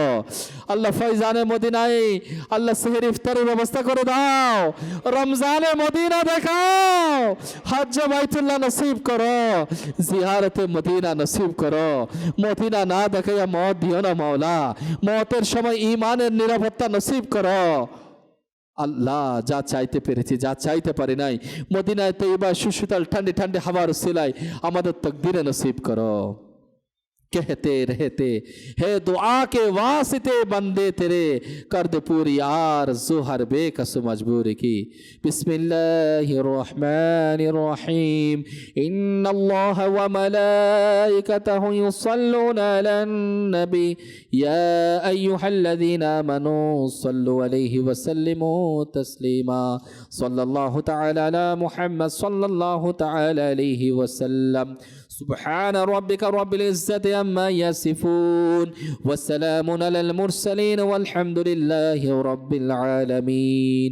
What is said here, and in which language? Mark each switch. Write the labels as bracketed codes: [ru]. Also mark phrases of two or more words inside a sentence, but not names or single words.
[bn] আল্লাহ ফয়জানে মদিনায় আল্লাহ সেহরি ইফতারের ব্যবস্থা করে দাও, রমজানে মদিনা দেখাও, হজ্জ বাইতুল্লাহ নসিব করো, জিয়ারতে মদিনা নসিব করো। মদিনা না দেখাইয়া মত দিও না মাওলা, মতের সময় ঈমানের নিরাপত্তা নসিব করো। আল্লাহ যা চাইতে পেরেছি, যা চাইতে পারি নাই, মদিনায় তৈবা সুশীতল ঠান্ডে ঠান্ডে হাওয়ার সিলাই আমাদের তকদিরে নসিব করো। [hi] कहते रहते है दुआ के वास्ते बंदे तेरे कर दे पूरी आरज़ू हर बेकस मजबूरी की। [ar] بسم الله الرحمن الرحيم إن الله وملائكته يصلون على النبي يا أيها الذين آمنوا صلوا عليه وسلموا تسليما. صلى الله تعالى على محمد صلى الله تعالى عليه وسلم. سبحان ربك رب العزة عما يصفون والسلام على المرسلين والحمد لله رب العالمين.